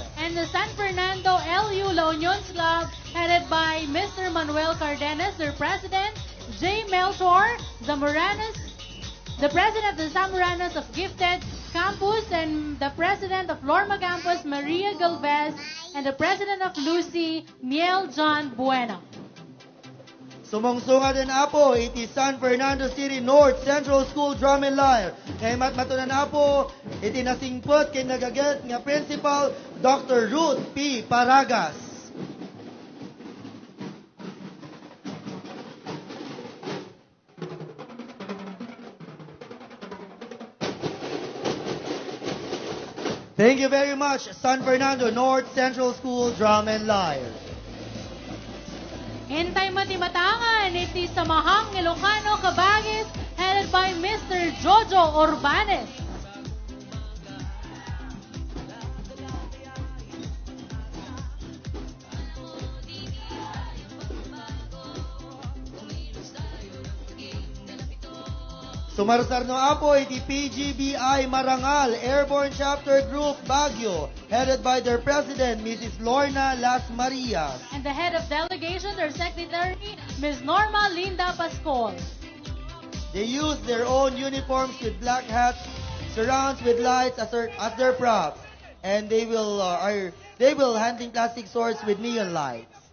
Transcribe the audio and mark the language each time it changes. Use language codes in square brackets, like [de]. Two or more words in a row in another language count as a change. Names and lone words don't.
[en] And the San Fernando LU La Union Club, headed by Mr. Manuel Cardenas, their president, J. Melchor Zamoranas, the president of the Zamoranas of Gifted Campus, and the president of Lorma Campus, Maria Galvez, and the president of Lucy, Miel John Bueno. [ilo] Sumungsunga din apo, iti San Fernando City North Central School Drum and Lyre. Ngayon matmatunan apo, iti nasingpot kay nagaget nga principal, Dr. Ruth P. Paragas. [en] Thank you very much, San Fernando North Central School Drum and Lyre. [ilo] Hintay matimatangan, iti Samahang Ilocano Kabagis, [en] headed by Mr. Jojo Orbanes. [ilo] Sumarsar no apo, iti PGBI Marangal Airborne Chapter Group Baguio, [en] headed by their president, Mrs. Lorna Las Marias. And the head of delegation, their secretary, Ms. Norma Linda Pascol. They use their own uniforms with black hats, surrounds with lights as their props, and they will handling plastic swords with neon lights.